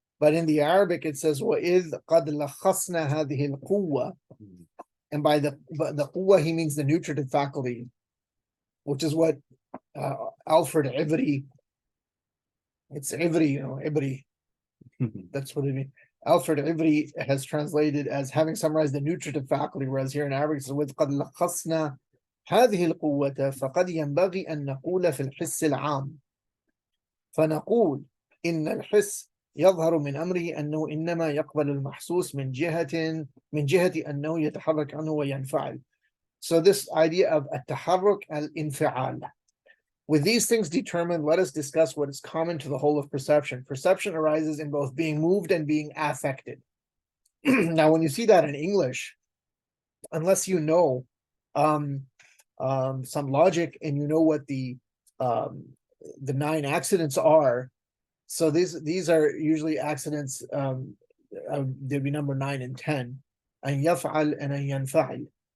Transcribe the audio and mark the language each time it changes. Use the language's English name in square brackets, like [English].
[English] But in the Arabic, it says, [Arabic] وَإِذْ قَدْ لَخَصْنَا هَذِهِ الْقُوَّةِ. [English] And by the quwwah, he means the nutritive faculty, which is what Alfred Ivri, it's Ivri, Ivri, that's what it means. Alfred Ivri has translated as having summarized the nutritive faculty, whereas here in Arabic it says, [Arabic] وَإِذْ قَدْ لَخَصْنَا هذه القوة فقد ينبغي أن نقول في الحس العام فنقول إن الحس يظهر من أمره أنه إنما يقبل المحسوس من جهة أنه يتحرك عنه وينفعل. [English] So this idea of [Arabic] التحرك الانفعال. [English] With these things determined, let us discuss what is common to the whole of perception. Perception arises in both being moved and being affected. Now, when you see that in English, unless you know some logic and you know what the 9 accidents are, so these are usually accidents. They'll be number 9 and 10. [Arabic] أن يفعل [English] and [Arabic] أن ينفعل.